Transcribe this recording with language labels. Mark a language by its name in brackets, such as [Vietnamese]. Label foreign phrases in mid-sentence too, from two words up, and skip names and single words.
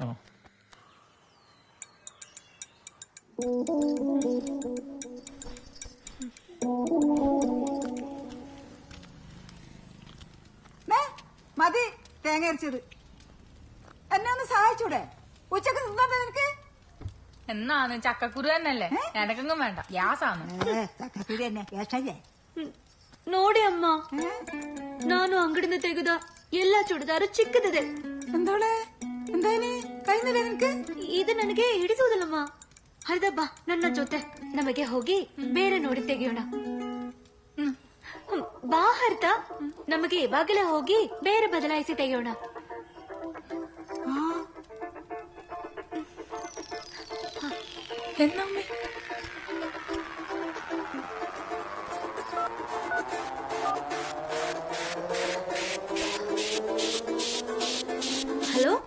[Malayalam] മതി തേങ്ങ അരച്ചത്. എന്നെ ഒന്ന് സഹായിച്ചൂടെ? ഉച്ചക്ക് തിന്നോട്ടെ നിനക്ക്? എന്നാന്ന് ചക്കക്കുരു തന്നെയല്ലേ, എനക്കെങ്കും വേണ്ട, ഗ്യാസാണ്. ചക്കക്കുരു തന്നെ ഗ്യാസല്ലേ? [Kannada] ನೋಡಿ ಅಮ್ಮ, ನಾನು ಅಂಗಡಿಯಿಂದ ತೆಗೆದ ಎಲ್ಲಾ ಚೂಡಿದಾರು ಚಿಕ್ಕದಿದೆ. [Malayalam] എന്തോളെ? എന്തായാലും കഴിഞ്ഞില്ല ನಿನക്ക്? [Kannada] ಇದು ನನಗೆ ಹಿಡಿಸುವುದಿಲ್ಲಮ್ಮ. ಹೌದಾ, ಬಾ ನನ್ನ ಜೊತೆ. ನಮಗೆ ಹೋಗಿ ಬೇರೆ ನೋಡಿ ತೆಗೆಯೋಣ. ಬಾ ಹರ್ತ, ನಮಗೆ ಇವಾಗಲೇ ಹೋಗಿ ಬೇರೆ ಬದಲಾಯಿಸಿ ತೆಗೆಯೋಣ. [Malayalam] എന്നമ്മേ? ഹലോ